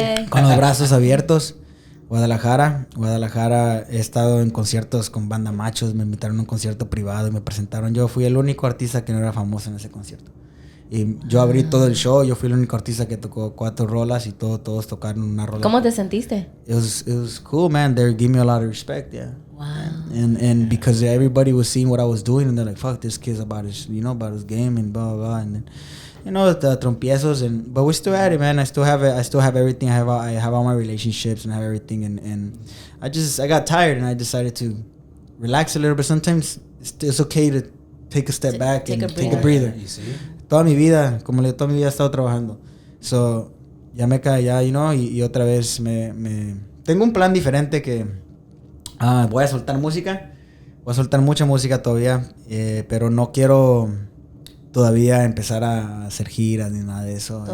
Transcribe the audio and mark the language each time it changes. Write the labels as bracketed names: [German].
[Spanish] Con los brazos abiertos. Guadalajara, he estado en conciertos con banda machos. Me invitaron a un concierto privado y me presentaron. Yo fui el único artista que no era famoso en ese concierto. Y yo abrí todo el show. Yo fui el único artista que tocó 4 rolas y todos tocaron una rola. ¿Cómo te sentiste? [English] It was cool, man. They gave me a lot of respect, yeah. Wow. And because everybody was seeing what I was doing, and they're like, "Fuck, this kid's about his game and blah blah blah." And then, you know, the trompiezos, but we're still at it, man. I still have everything. I have all my relationships and I have everything. And I got tired, and I decided to relax a little bit. Sometimes it's okay to take a step back and take a breather. You see? [Spanish] Toda mi vida he estado trabajando. [English] So, [Spanish] ya me cae, [English] you know, [Spanish] y otra vez tengo un plan diferente que voy a soltar música. Voy a soltar mucha música todavía, pero no quiero todavía empezar a hacer giras ni nada de eso.